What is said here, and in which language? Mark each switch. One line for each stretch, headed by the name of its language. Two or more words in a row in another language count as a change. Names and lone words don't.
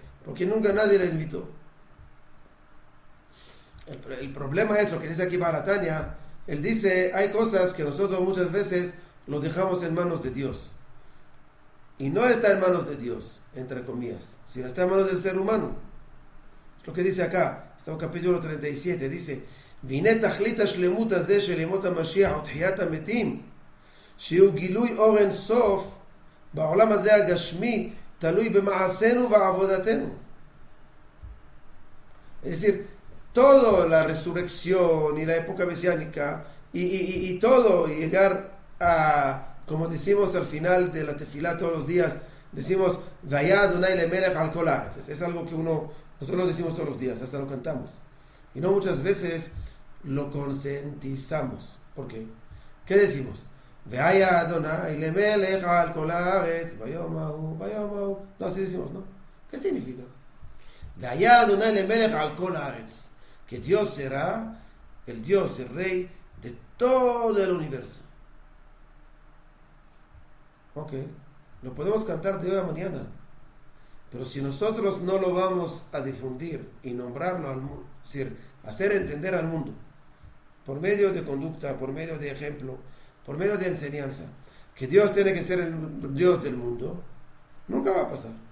Spanish: Porque nunca nadie le invitó. El problema es lo que dice aquí Baratania. Él dice, hay cosas que nosotros muchas veces lo dejamos en manos de Dios. Y no está en manos de Dios, entre comillas, sino está en manos del ser humano. Es lo que dice acá, está en capítulo 37, dice,
Hebrew: והנה תכלית השלמות הזה של ימות המשיח ותחיית המתים, שהוא גילוי אור אין סוף בעולם הזה הגשמי, תלוי במעשינו ועבודתנו.
Spanish: Es decir, toda la resurrección y la época mesiánica y todo llegar a, como decimos al final de la tefilá todos los días, decimos
Hebrew: והיה אדוני למלך על כל הארץ.
Spanish: Es algo que nosotros lo decimos todos los días, hasta lo cantamos, y no muchas veces lo concientizamos. ¿Por qué? ¿Qué decimos?
Hebrew: והיה אדוני למלך על כל הארץ ביום ההוא.
Spanish: No, así decimos, ¿no? ¿Qué significa?
Hebrew: והיה אדוני למלך על כל הארץ,
Spanish: que Dios será el Dios, el Rey de todo el universo. Ok, lo podemos cantar de hoy a mañana, pero si nosotros no lo vamos a difundir y nombrarlo al mundo, es decir, hacer entender al mundo, por medio de conducta, por medio de ejemplo, por medio de enseñanza, que Dios tiene que ser el Dios del mundo, nunca va a pasar.